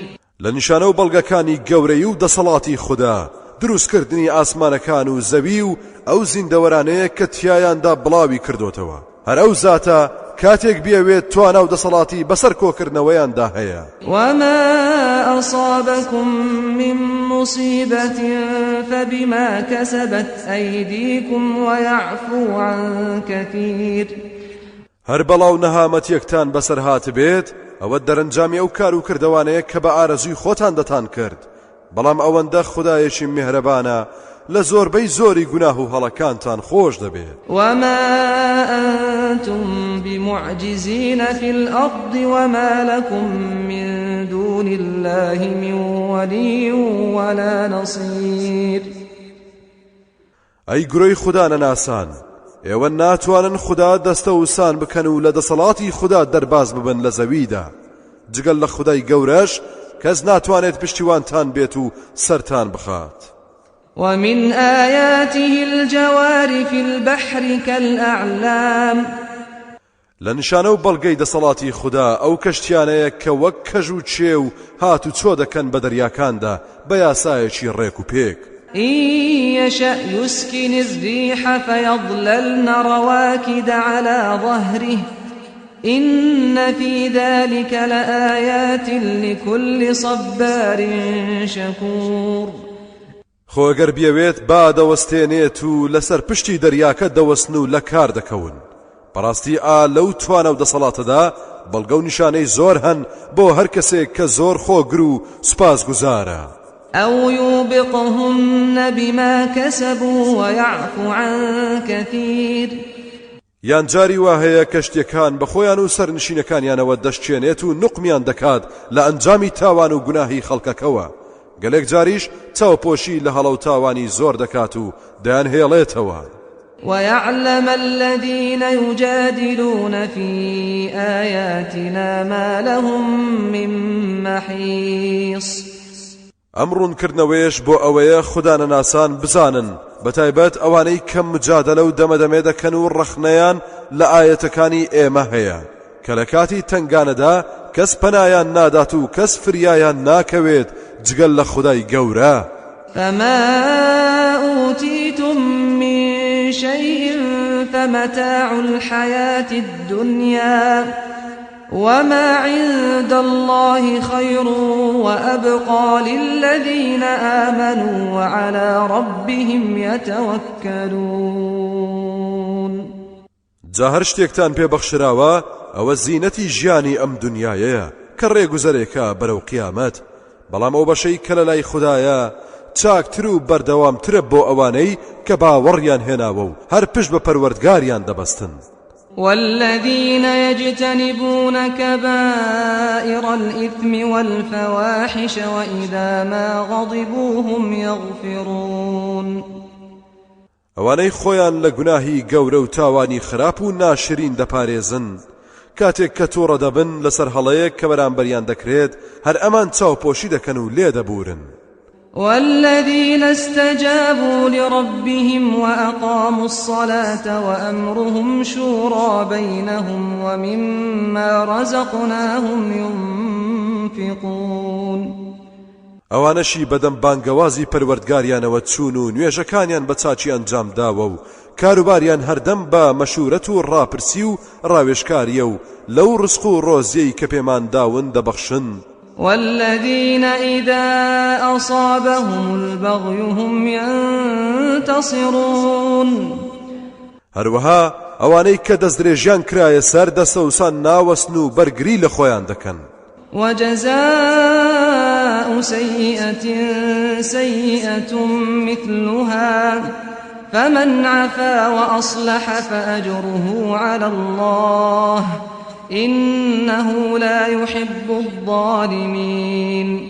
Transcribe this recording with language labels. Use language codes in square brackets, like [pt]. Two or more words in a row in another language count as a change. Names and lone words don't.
[ckb] لنشانه و بەڵگەکانی گەورەی و دەسەڵاتی خوددا دروستکردنی ئاسمانەکان و زەوی و ئەو زیندەوەرانەیە کە تیایاندا بڵاوی کردوتەوە هەر ئەو زاتە کاتێک بیەوێت توانە و دەسەڵاتی بەسەر کۆکردنەوەیاندا هەیە. [ar] وما أصابكم من مصيبة فبما كسبت أيديكم ويعفو عن كثير. [ckb] هەر بەڵاو نەهامەتیەکتان بەسەر هات بێت ئەوە دەرەنجامی ئەو کار و کردەوانەیە کە بە ئارەزوی خۆتان دەتان کرد بەڵام ئەوەندە خودایەکی میهرەبانە لە زۆربەی زۆری گوناه و هەڵەکانتان خۆش دەبێت. [ar] وما أنتم بمعجزين في الأرض وما لكم من دون الله من ولي ولا نصير. [ckb] ئەی گرۆی خوددا نەناسان ئێوە ناتوانن خوددا دەستە وسان بکەن و لە دەسەڵاتی خوددا دەرباز ببن لە زەویدا جگەل لە خودای گەورەش کەس ناتوانێت پشتیوانتان بێت و سەرتان بخات. [ar] ومن آياته الجوار في البحر كالأعلام [ckb] لنشانە و بەڵگەی دەسەڵاتی خوددا ئەو کەشتیانەیە کە وەک کەژ و چێ و هات و چۆ دەکەن بە دەریاکاندا بە یاسایەکی ڕێک و پێک. [ar] إن يشأ يسكن الريح فيظللن رواكد على ظهره إن في ذلك لآيات لكل صبار شكور. [ckb] خۆ ئەگەر بیەوێت با دەوەستێنێت و لەسەر پشتی دەریاکە دەوەستن و لە کار دەکەون. بەڕاستی لەو توانە و دەسەڵاتەدا بەڵگە و نیشانەی زۆر هەن بۆ هەر کەسێک کە زۆر خۆگر و سوپاسگوزارە. [ar] أو يوبقهن بما كسبوا ويعفو عن كثير. [ckb] یان جاری وا هەیە کەشتیەکان بە خۆیان و سەرنشینەکانیانەوە دەشتێنێت و نوقمیان دەکات لە ئەنجامی تاوان و گوناهی خەڵکەکەوە. گەلێک جاریش چاوپۆشی لە هەڵە و تاوانی زۆر دەکات و دەیان هێڵێتەوە. [ar] ويعلم الذين يجادلون في آياتنا ما لهم من محيص. [ckb] ئەمڕوونکردنەوەیش بۆ ئەوەیە خوددانەناسان بزانن بەتایبەت ئەوانەی کەم مجادلە و دەمەدەمێ دەکەن و ڕەخنەیان لە ئاەتەکانی ئێمە هەیە کە لە کاتی تنگانەدا کەس پەنایان نادات و کەس فریایان ناکەوێت جگەل لە خودای گەورە. [ar] فما أوتيتم من شيء فمتاع الحياة الدنيا وما عند الله خير وأبقى للذين آمنوا وعلى ربهم يتوكلون. [ckb] جاهر شتێکتان پێبەخشراوە ئەوە زینەتی ژیانی ئەم دنیایەیە کە ڕێگوزەرێکە بەرەو قیامەت، بەڵام ئەو بەشەی کە لەلای خوددایە چاکتر و بەردەوامترە بۆ ئەوانەی کە باوەڕیان هێناوە و هەر پشت بە پەروەردگاریان دەبەستن. [ar] والذين يجتنبون كبائر الإثم والفواحش وإذا ما غضبوا هم يغفرون. [ckb] ئەوانەی خۆیان لە گوناهی گەورە و تاوانی خراپ و ناشرین دەپارێزن کاتێک کە تووڕە دەبن لەسەر هەڵەیەک کە بەرامبەریان دەکرێت هەر ئەمان چاوپۆشی دەکەن و لێ دەبورن. [ar] والذين استجابوا لربهم وأقاموا الصلاة وأمرهم شورى بينهم ومما رزقناهم ينفقون. [ckb] ئەوانەشی بەدەم بانگەوازی پەروەردگاریانەوە چوون و نوێژەکانیان بە چاچی ئەنجام داوە و کاروباریان هەردەم بە مەشورەت و ڕاپرسی و ڕاوێژکاریە و لەو ڕزق و ڕۆزیەی کە پێمان داون دەبەخشن. [ar] والذين إذا أصابهم البغي هم ينتصرون. [ckb] هەروەها ئەوانەی کە دەستدرێژیان کرایە سەر دەسەوسان ناوەستن و بەرگری لە خۆیان دەکەن. [ar] وجزاء سيئة سيئة مثلها فمن عفا وأصلح فأجره على الله إنه لا يحب الظالمين.